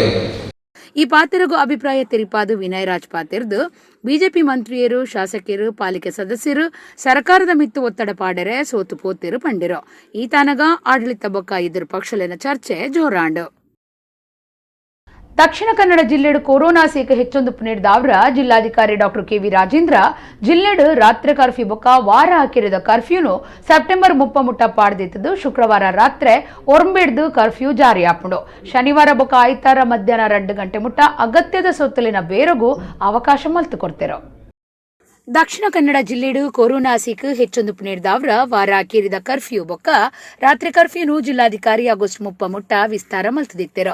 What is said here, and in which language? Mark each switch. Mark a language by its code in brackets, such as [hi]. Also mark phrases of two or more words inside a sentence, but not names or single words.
[tcy] ಈ ಪಾತ್ರಗೂ ಅಭಿಪ್ರಾಯ ತೆರಿಪಾದು ವಿನಯ್ ರಾಜ್ ಪಾತಿರ್ದು ಬಿಜೆಪಿ ಮಂತ್ರಿಯರು, ಶಾಸಕರು, ಪಾಲಿಕೆ ಸದಸ್ಯರು ಸರ್ಕಾರದ ಮಿತ್ತು ಒತ್ತಡ ಪಾಡರೆ ಸೋತು ಪೋತಿರು ಪಂಡಿರೋ. ಈ ತಾನಗ ಆಡಳಿತ ಬೊಕ್ಕ ಇದ್ರ ಪಕ್ಷಲಿನ ಚರ್ಚೆ ಜೋರಾಂಡು. ದಕ್ಷಿಣ ಕನ್ನಡ ಜಿಲ್ಲೆಡು ಕೊರೋನಾ ಸೀಕ ಹೆಚ್ಚೊಂದು ಪುನರ್ದಾವ್ರ ಜಿಲ್ಲಾಧಿಕಾರಿ ಡಾಕ್ಟರ್ ಕೆವಿ ರಾಜೇಂದ್ರ ಜಿಲ್ಲೆಡು ರಾತ್ರಿ ಕರ್ಫ್ಯೂ ಬೊಕ್ಕ ವಾರ ಹಾಕಿರಿದ ಕರ್ಫ್ಯೂನು ಸೆಪ್ಟೆಂಬರ್ 30 ಪಾಡ್ದಿತ್ತು. ಶುಕ್ರವಾರ ರಾತ್ರಿ ಒರಂಬಿಡ್ದು ಕರ್ಫ್ಯೂ ಜಾರಿ ಆಪುಂಡು. ಶನಿವಾರ ಬೊಕ್ಕ ಆಯ್ತಾರ ಮಧ್ಯಾಹ್ನ 2 ಗಂಟೆ ಮುಟ್ಟ ಅಗತ್ಯದ ಸೊತ್ತಲಿನ ಬೇರೆಗೂ ಅವಕಾಶ ಮಲ್ತು ಕೊಡ್ತಿರೋ. ದಕ್ಷಿಣ ಕನ್ನಡ ಜಿಲ್ಲೆಡು ಕೊರೋನಾ ಸೀಕ್ ಹೆಚ್ಚೊಂದು ಪುನರ್ದಾವ್ರ ವಾರ ಹಾಕಿರಿದ ಕರ್ಫ್ಯೂ ಬೊಕ್ಕ ರಾತ್ರಿ ಕರ್ಫ್ಯೂನು ಜಿಲ್ಲಾಧಿಕಾರಿ ಆಗಸ್ಟ್ 30 ವಿಸ್ತಾರ ಮಲ್ತದಿತ್ತಿರೋ.